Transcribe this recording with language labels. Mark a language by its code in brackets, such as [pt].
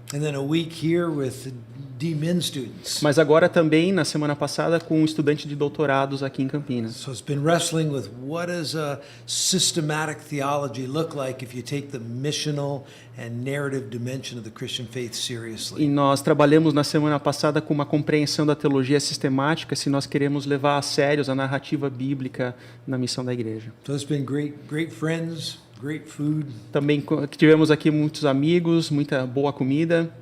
[en] and then a week here with D-Min students. [pt] Mas agora também, na semana passada, com um estudante de doutorados aqui em Campinas. [en] So it's been wrestling with what does a systematic theology look like if you take the missional and narrative dimension of the Christian faith [pt] E [en] seriously. [pt] nós trabalhamos na semana passada com uma compreensão da teologia sistemática, se nós queremos levar a sério a narrativa bíblica na missão da igreja. [en] So it's been great friends, great food, [pt] Também tivemos aqui muitos amigos, muita boa comida